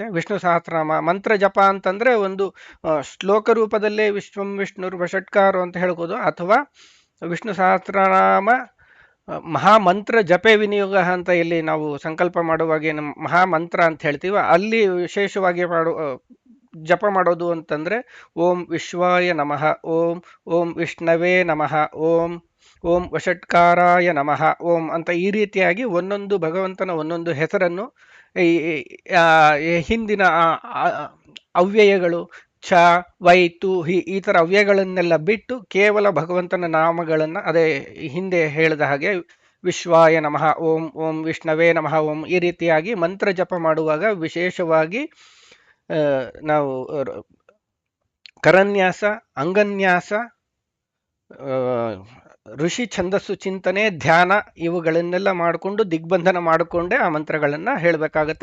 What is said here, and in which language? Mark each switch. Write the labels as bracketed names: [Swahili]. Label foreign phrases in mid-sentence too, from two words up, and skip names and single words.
[Kannada] ವಿಷ್ಣು ಸಹಸ್ರನಾಮ ಮಂತ್ರ ಜಪ ಅಂತಂದರೆ ಒಂದು ಶ್ಲೋಕ ರೂಪದಲ್ಲೇ [Sanskrit] ವಿಶ್ವಂ ವಿಷ್ಣುರ್ ವಷಟ್ಕಾರೋ [Kannada] ಅಂತ ಹೇಳ್ಬೋದು, ಅಥವಾ [Sanskrit] ವಿಷ್ಣು ಸಹಸ್ರನಾಮ ಮಹಾಮಂತ್ರ ಜಪೆ ವಿನಿಯೋಗ [Kannada] ಅಂತ ಇಲ್ಲಿ ನಾವು ಸಂಕಲ್ಪ ಮಾಡುವಾಗ ಏನು ಮಹಾಮಂತ್ರ ಅಂತ ಹೇಳ್ತೀವಿ, ಅಲ್ಲಿ ವಿಶೇಷವಾಗಿ ಜಪ ಮಾಡೋದು ಅಂತಂದರೆ [Sanskrit] ಓಂ ವಿಶ್ವಾಯ ನಮಃ, ಓಂ ವಿಷ್ಣವೇ ನಮಃ, ಓಂ ವಷಟ್ಕಾರಾಯ ನಮಃ, ಓಂ [Kannada] ಅಂತ ಈ ರೀತಿಯಾಗಿ ಒಂದೊಂದು ಭಗವಂತನ ಒಂದೊಂದು ಹೆಸರನ್ನು ಹಿಂದಿನ ಅವ್ಯಯಗಳು [Sanskrit] ಛ ವೈ ತು [Kannada] ಈ ಥರ ಅವ್ಯಯಗಳನ್ನೆಲ್ಲ ಬಿಟ್ಟು ಕೇವಲ ಭಗವಂತನ ನಾಮಗಳನ್ನು ಅದೇ ಹಿಂದೆ ಹೇಳಿದ ಹಾಗೆ [Sanskrit] ವಿಶ್ವಾಯ ನಮಃ, ಓಂ ವಿಷ್ಣವೇ ನಮಃ, ಓಂ [Kannada] ಈ ರೀತಿಯಾಗಿ ಮಂತ್ರ ಜಪ ಮಾಡುವಾಗ ವಿಶೇಷವಾಗಿ ನಾವು ಕರನ್ಯಾಸ, ಅಂಗನ್ಯಾಸ, ಋಷಿ ಛಂದಸ್ಸು ಚಿಂತನೆ, ಧ್ಯಾನ ಇವುಗಳನ್ನೆಲ್ಲ ಮಾಡಿಕೊಂಡು ದಿಗ್ಬಂಧನ ಮಾಡಿಕೊಂಡೇ ಆ ಮಂತ್ರಗಳನ್ನು ಹೇಳಬೇಕಾಗತ್ತೆ.